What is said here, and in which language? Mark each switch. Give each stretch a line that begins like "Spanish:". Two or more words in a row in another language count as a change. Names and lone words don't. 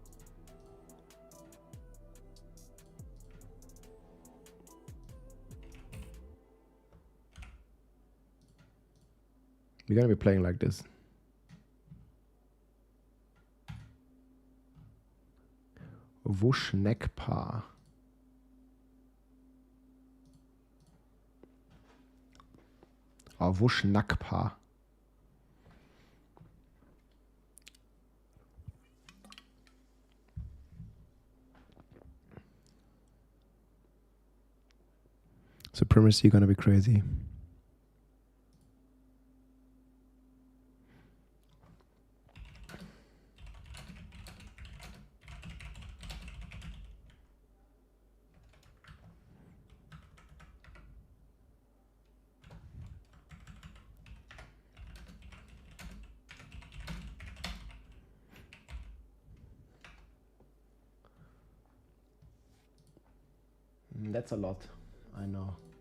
English: We're gonna be playing like this. Wushnek-Pa. Oh, Wushnak-Pa. Supremacy gonna be crazy. That's a lot, I know.